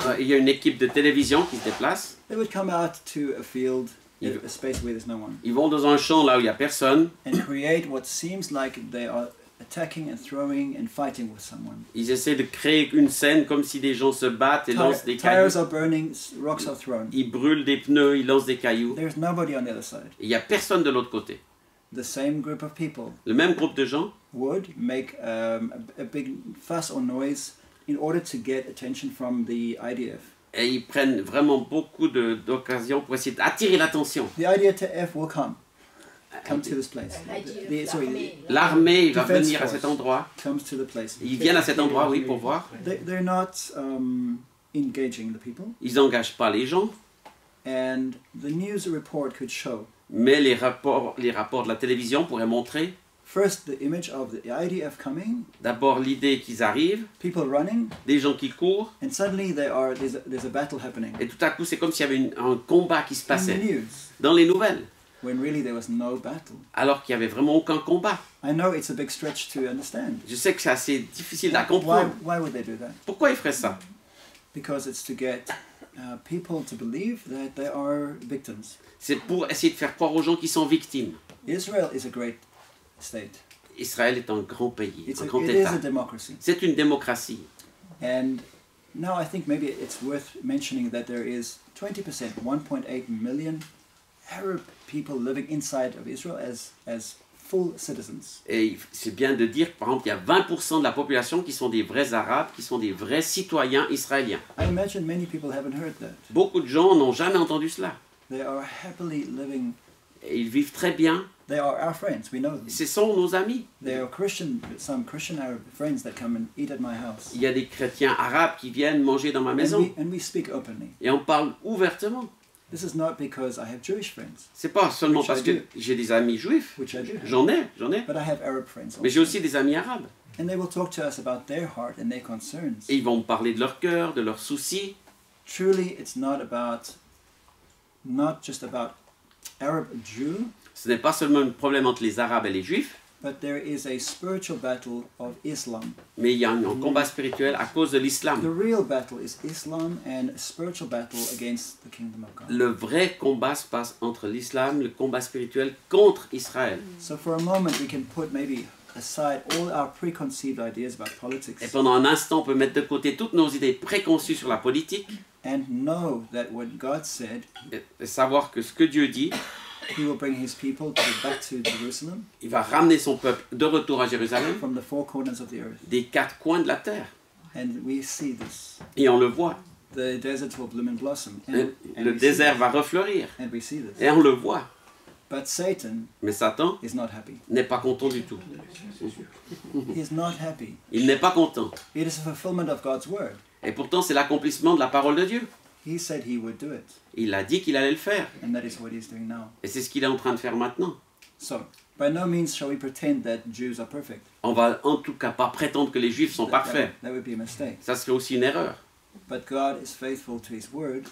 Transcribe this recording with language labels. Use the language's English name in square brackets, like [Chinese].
[French] Il y a une équipe de télévision qui se déplace. [English] They would come out to a field, a space where there's no one, [French] Ils vont dans un champ là où il n'y a personne. [English] and create what seems like they are attacking and throwing and fighting with someone. [French] Ils essaient de créer une scène comme si des gens se battent et lancent des [English] Tires [French] cailloux. [English] are burning, rocks are thrown. [French] Ils brûlent des pneus, ils lancent des cailloux. [English] There's nobody on the other side. [French] Et il n'y a personne de l'autre côté. [English] The same group of people [French] Le même groupe de gens [English] would make a big fuss or noise in order to get attention from the IDF. [French] Et ils prennent vraiment beaucoup d'occasions pour essayer d'attirer l'attention. [English] The IDF will come to this place. [French] L'armée va [English] Defense [French] venir à [English] force [French] cet endroit. [English] comes to the place. [French] Ils viennent à cet endroit, oui, pour voir. [English] They're not engaging the people, [French] Ils n'engagent pas les gens, [English] and the news report could show [French] mais les rapports de la télévision pourraient montrer [English] first the image of the IDF coming, [French] d'abord l'idée qu'ils arrivent, [English] people running, [French] des gens qui courent, [English] and suddenly there's a battle happening [French] et tout à coup c'est comme s'il y avait un combat qui se [English] in the [French] passait [English] news, [French] dans les nouvelles, [English] when really there was no battle. [French] alors qu'il n'y avait vraiment aucun combat. [English] I know it's a big stretch to understand. [French] Je sais que c'est assez difficile à comprendre. [English] Why would they do that? [French] Pourquoi ils feraient ça? [English] Because it's to get people to believe that they are victims. [French] C'est pour essayer de faire croire aux gens qui sont victimes. [English] Israel is a great state. [French] Israël est un grand pays, [English] It [French] un grand [English] is [French] État. [English] a democracy. [French] C'est une démocratie. [English] And now I think maybe it's worth mentioning that there is 20%, 1.8 million Arab people living inside of Israel as full citizens. [French] Et c'est bien de dire que, par exemple, il y a 20% de la population qui sont des vrais Arabes, qui sont des vrais citoyens israéliens. [English] I imagine many people haven't heard that. [French] Beaucoup de gens n'ont jamais entendu cela. [English] They are happily living. [French] Et ils vivent très bien. [English] They are our friends. We know them. [French] Ce sont nos amis. [English] They are some Christian Arab friends that come and eat at my house. [French] Il y a des chrétiens arabes qui viennent manger dans ma maison. [English] And we speak openly. [French] Et on parle ouvertement. [English] This is not because I have Jewish friends, [French] C'est pas seulement [English] Which [French] parce [English] I [French] que [English] do. [French] j'ai des amis juifs. [English] which I do have, [French] J'en ai. [English] but I have Arab friends [French] Mais j'ai [English] also. [French] aussi des amis arabes. [English] And they will talk to us about their heart and their concerns. [French] Et ils vont me parler de leur cœur, de leurs soucis. [English] Truly, it's not just about Arab Jew, [French] Ce n'est pas seulement un problème entre les Arabes et les Juifs, [English] but there is a spiritual battle of Islam. [French] mais il y a un combat spirituel à cause de [English] The [French] l'islam. [English] real battle is Islam and a spiritual battle against the kingdom of God. [French] Le vrai combat se passe entre l'islam, le combat spirituel contre Israël. [English] So for a moment, we can put maybe aside all our preconceived ideas about [French] Et [English] politics [French] pendant un instant, on peut mettre de côté toutes nos idées préconçues sur la politique [English] and know that what God said, [French] et savoir que ce que Dieu dit, [English] He will bring His people back to Jerusalem [French] il va ramener son peuple de retour à Jérusalem [English] from the four corners of the earth. [French] des quatre coins de la terre. [English] And we see this. [French] Et on le voit. [English] The desert will bloom and blossom. [French] Le [English] we see [French] désert [English] this. [French] va refleurir. [English] And we see this. [French] Et on le voit. [English] But Satan [French] Mais Satan [English] is not happy. [French] n'est pas content du tout. [English] He is not happy. [French] Il n'est pas content. [English] It is a fulfillment of God's word. [French] Et pourtant, c'est l'accomplissement de la parole de Dieu. [English] He said He would do it. [French] Il a dit qu'il allait le faire. [English] And that is what He's doing now. [French] Et c'est ce qu'il est en train de faire maintenant. [English] So, by no means shall we pretend that Jews are perfect. [French] On va en tout cas pas prétendre que les Juifs sont parfaits. [English] That would be a mistake. [French] Ça serait aussi une erreur. [English] But God is faithful to His word